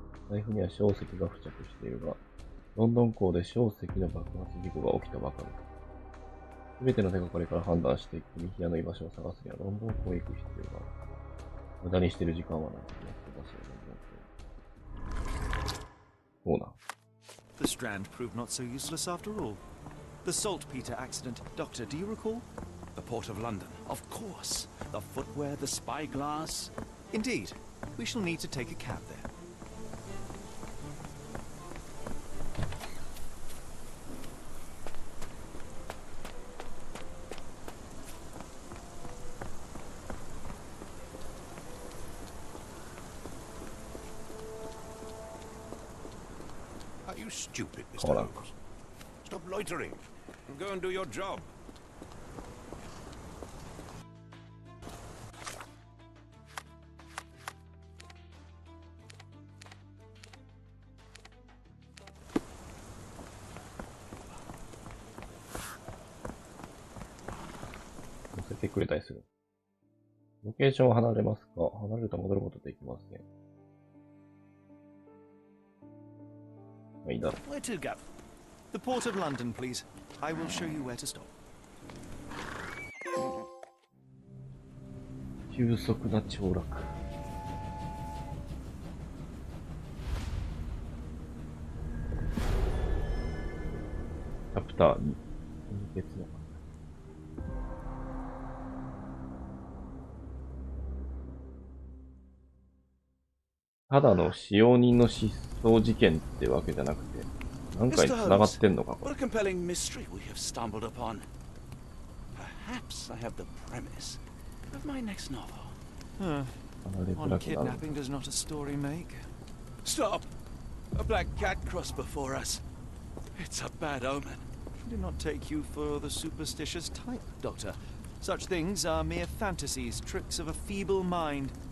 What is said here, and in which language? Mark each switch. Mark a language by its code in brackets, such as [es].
[ja] 財布には硝石が付着しているが、ロンドン港で硝石の爆発事故が起きたばかりだ。すべての手がかりから判断して、君部屋の居場所を探すにはロンドン港へ行く必要がある。無駄にしている時間はない。やっとバスをロンドン港へ。そうな。 [en] The strand proved not so useless after all. The saltpeter accident, Doctor, do you recall? The Port of London, of course. The footwear, the spyglass. Indeed. We shall need to take a cab there. Are you stupid, Mr. Holmes? Stop loitering and go and do your job. [ja] 乗せてくれたりする。ロケーションを離れますか？離れると戻ることできません。まあいいだろう。 [en] Where to go? The Port of London, please. I will show you where to stop. [ja] 急速な凋落。チャプター2。別の。ただの使用人の失踪事件ってわけじゃなくて、何かに繋がってんのかこれ。 [en] What a compelling mystery we have stumbled upon. Perhaps I have the premise of my next novel. One kidnapping does not a story make. Stop! A black cat crossed before us. It's a bad omen. I do not take you for the superstitious type, Doctor. Such things are mere fantasies, tricks of a feeble mind.